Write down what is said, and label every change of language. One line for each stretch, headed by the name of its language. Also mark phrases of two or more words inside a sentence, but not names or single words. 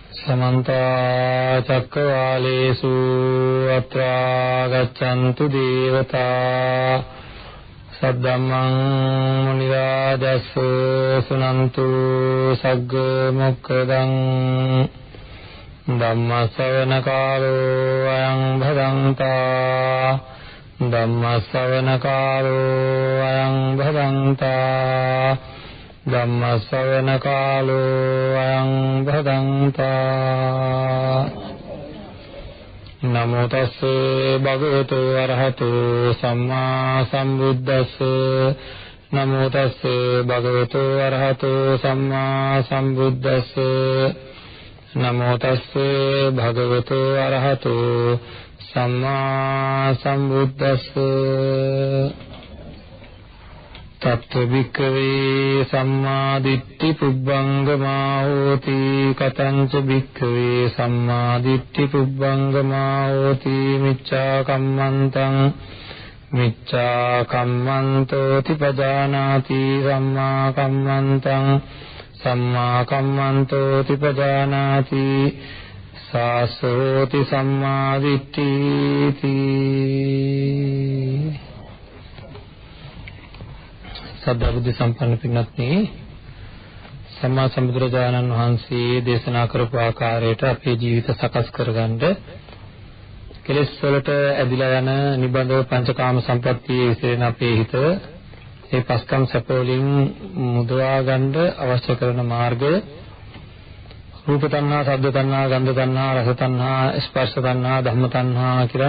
Pali: समन्त चक्रवालेषु अत्रा गच्छन्तु देवता सद्धम्मं मुनिराजस्स सुनन्तु सग्ग मोक्खदं धम्मश्रवण कालो अयं भदन्ता धम्मश्रवण कालो अयं भदन्ता धम्मश्रवण कालो अयं भदन्ता नमो तस्से भगवतो अरहतो सम्मा सम्बुद्धस्से नमो तस्से भगवतो अरहतो सम्मा सम्बुद्धस्से नमो तस्से भगवतो अरहतो सम्मा सम्बुद्धस्से तत्व भिक्खवे सम्मा दिट्ठि पुब्बंगमा होति कतंच भिक्खवे सम्मा दिट्ठि पुब्बंगमा होति मिच्छा कम्मन्तोति पजानाति सम्मा कम्मन्तोति पजानाति सासोति सम्मा दिट्ठिति
Sinhala: සද්ධා බුද්ධ සම්පන්න පින්වත්නි සම්මා සම්බුදුරජාණන් වහන්සේ දේශනා කරපු ආකාරයට අපේ ජීවිත සකස් කරගන්න කෙලෙස් වලට ඇදිලා යන නිබඳව පංචකාම සම්පත්තියේ විසිරෙන අපේ හිත ඒ පස්කම් සැප වලින් මුදවා ගන්න අවශ්‍ය කරන මාර්ගය රූප තණ්හා, ශබ්ද තණ්හා, ගන්ධ තණ්හා, රස තණ්හා, ස්පර්ශ තණ්හා, ධම්ම තණ්හා කියලා